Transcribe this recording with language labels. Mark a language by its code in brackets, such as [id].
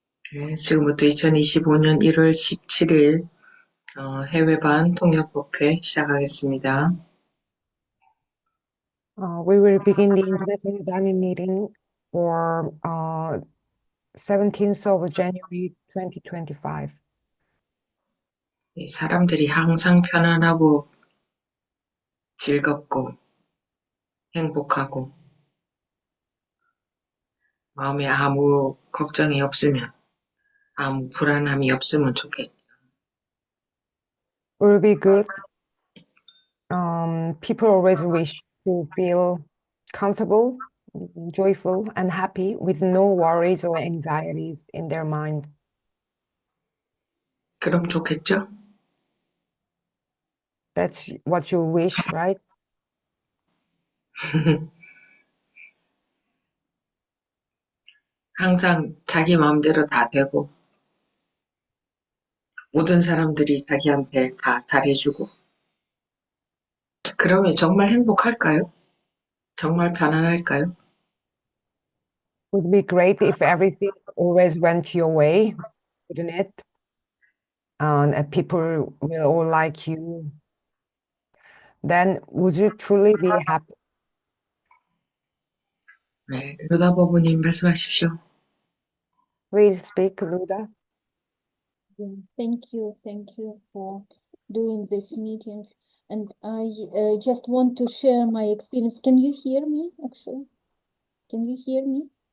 [ko] 네, 지금부터 2025년 1월 17일 해외반 통역법회 시작하겠습니다. [en] We will begin the International Diamond Meeting for 17th of January 2025. [ko] 사람들이 항상 편안하고 즐겁고 행복하고 마음에 아무 걱정이 없으면 아무 불안함이 없으면 좋겠죠. [en] Will be good. People always wish to feel comfortable, joyful, and happy with no worries or anxieties in their mind. [ko] 그럼 좋겠죠? [en] That's what you wish, right? [ko] 항상 자기 마음대로 다 되고 모든 사람들이 자기한테 다 잘해주고 그러면 정말 행복할까요? 정말 편안할까요? [en] Would be great if everything always went your way, wouldn't it? And people will all like you. Then would you truly be happy? [ko] 네, 루다버브님 말씀하십시오. [en] Please speak, Luda. Yeah, thank you for doing these meetings. And I just want to share my experience. Can you hear me, actually? Can you hear me?